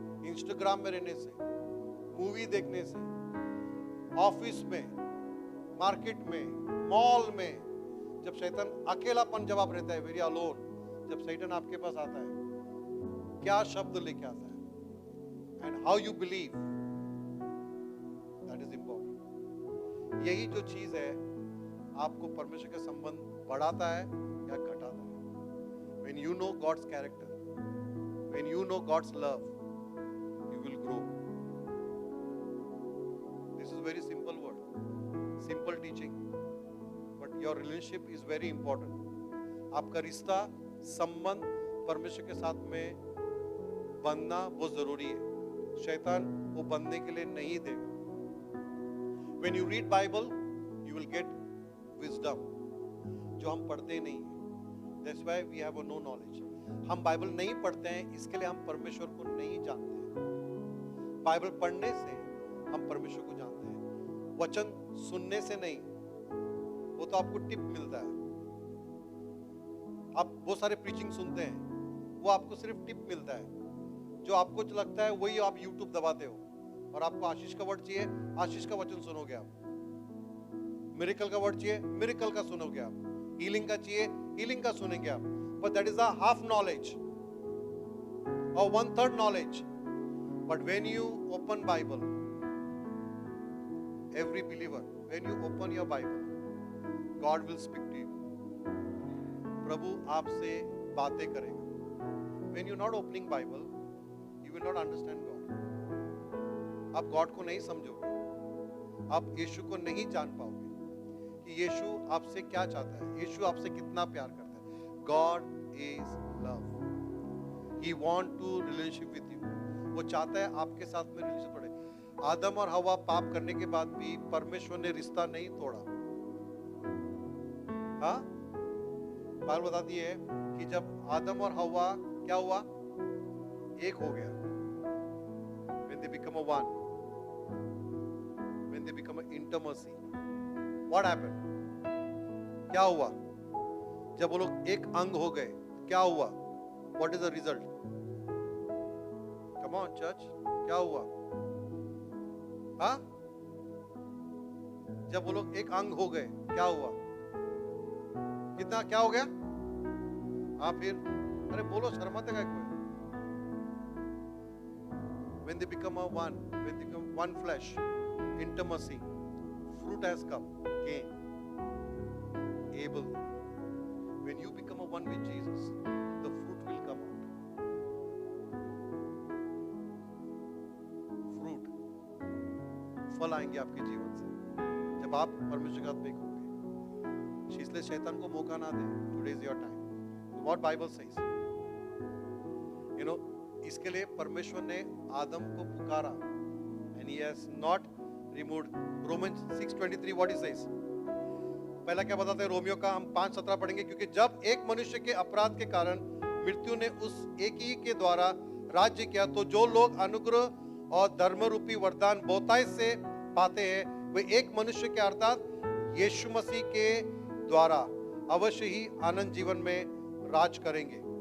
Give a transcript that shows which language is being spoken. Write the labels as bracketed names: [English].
[Hindi] Instagram में रहने से, मूवी देखने से, ऑफिस में, मार्केट में, मॉल में, जब शैतान अकेलापन, जब आप रहता है [English] very alone, [Hindi] जब शैतान आपके पास आता है, क्या शब्द लेके आता है, [English] And how you believe, that is important. [Hindi] यही जो चीज है आपको परमेश्वर के संबंध बढ़ाता है या घटाता है. [English] When you know God's character, when you know God's love, you will grow. This is very simple word, simple teaching, but your relationship is very important. [Hindi] आपका रिश्ता, संबंध परमेश्वर के साथ में बनना बहुत जरूरी है. शैतान वो बनने के लिए नहीं देगा. [English] When you read Bible, you will get wisdom, [Hindi] जो हम पढ़ते नहीं. [English] That's why we have no knowledge. [Hindi] हम बाइबल नहीं पढ़ते हैं, इसके लिए हम परमेश्वर को नहीं जानते हैं. बाइबल पढ़ने से हम परमेश्वर को जानते हैं, वचन सुनने से नहीं. वो तो आपको टिप मिलता है. आप बहुत सारे प्रीचिंग सुनते हैं, वो आपको सिर्फ टिप मिलता है. जो आपको लगता है वही आप यूट्यूब दबाते हो, और आपको आशीष का वर्ड चाहिए, आशीष का वचन सुनोगे आप. मिरेकल का वर्ड चाहिए, मिरेकल का सुनोगे आप. हीलिंग का चाहिए, हीलिंग का सुनेंगे आप. [English] But that is a half knowledge or 1/3 knowledge. But when you open Bible, every believer, when you open your Bible, God will speak to you. [Hindi] प्रभु आपसे बातें करेगा. [English] When you're not opening Bible, you will not understand God. [Hindi] आप God को नहीं समझोगे, आप यीशु को नहीं जान पाओगे कि यीशु आपसे क्या चाहता है, यीशु आपसे कितना प्यार करता है. [English] God is love. He want to relationship with you. [Hindi] वो चाहता है आपके साथ में रिलेशनशिप बढ़े. आदम और हवा पाप करने के बाद भी परमेश्वर ने रिश्ता नहीं तोड़ा. हाँ, बाइबल बताती है कि जब आदम और हवा क्या हुआ, एक हो गया. When they become a one, when they become an intimacy, what happened? क्या हुआ? जब वो लोग एक अंग हो गए, क्या हुआ? [English] What is the result? Come on, church. [Hindi] क्या हुआ? हाँ? जब वो लोग एक अंग हो गए, क्या हुआ? कितना क्या हो गया? हाँ, फिर अरे बोलो, शर्माते का कोई? [English] when they become a one, when they become one flesh, intimacy, fruit has come. Cain, Abel. When you become a one with Jesus, the fruit will come out. [Hindi] Fruit, फल आएंगे आपके जीवन से जब आप परमेश्वर के साथ में होंगे। इसलिए शैतान को मौका ना दें। [English] Today is your time. What Bible says, you know, [Hindi] इसके लिए परमेश्वर ने आदम को पुकारा, [English] and he has not removed. Romans 6:23 what he says. [Hindi] पहला क्या बताते हैं रोमियो का, हम 5:17 पढ़ेंगे। क्योंकि जब एक मनुष्य के अपराध के कारण मृत्यु ने उस एक ही के द्वारा राज्य किया, तो जो लोग अनुग्रह और धर्म रूपी वरदान बहुतायत से पाते हैं, वे एक मनुष्य के अर्थात यीशु मसीह के द्वारा अवश्य ही आनंद जीवन में राज करेंगे।